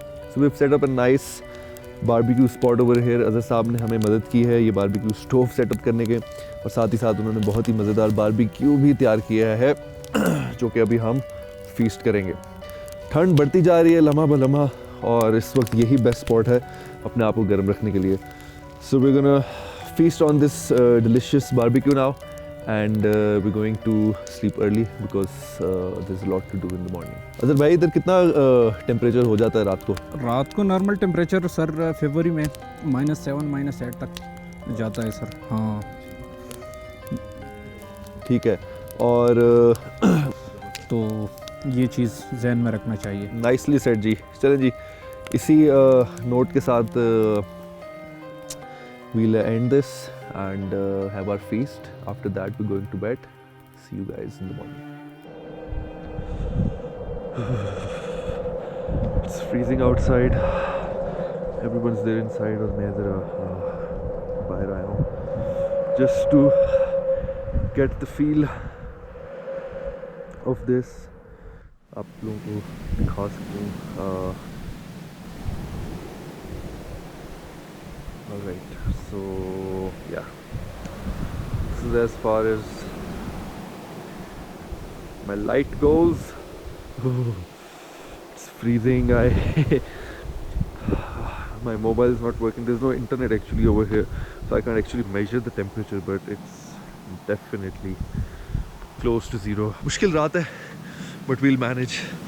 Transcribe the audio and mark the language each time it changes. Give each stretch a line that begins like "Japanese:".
English: So we've set up a nice barbecue spot over here।
Hindi: Azhar साहब ने हमें मदद की है ये बारबेक्यू स्टोव सेटअप करने के, और साथ ही साथ उन्होंने बहुत ही मज़ेदार बारबेक्यू भी तैयार किया है जो कि अभी हम फीस्ट करेंगे। ठंड बढ़ती जा रही है लम्हा ब लम्हा, और इस वक्त यही बेस्ट स्पॉट है अपने आप को गर्म रखने के लिए।
English: So we gonna feast on this delicious barbecue now, and we're going to sleep early because there's a lot to do in the morning।
Hindi: Azhar भाई इधर कितना टेम्परेचर हो जाता है रात को? रात को नॉर्मल टेम्परेचर सर फरवरी में -7 -8 तक जाता है सर। हाँ ठीक है, और तो ये चीज़ जहन में रखना चाहिए। नाइसली सेट जी। चलें जी, इसी नोट के साथ
English: we'll end this and have our feast। After that we're going to bed। See you guys in the morning। It's freezing outside। Everyone's there inside
Hindi: और मैं ज़रा बाहर आया हूँ
English: just to get the feel of this।
Hindi: आप लोगों को दिखा सकता हूँ।
English: Alright, so yeah, this is as far as my light goes। It's freezing। My mobile is not working, there's no internet actually over here, so I can't actually measure the temperature, but it's definitely close to zero।
Hindi: मुश्किल रात है,
English: but we'll manage।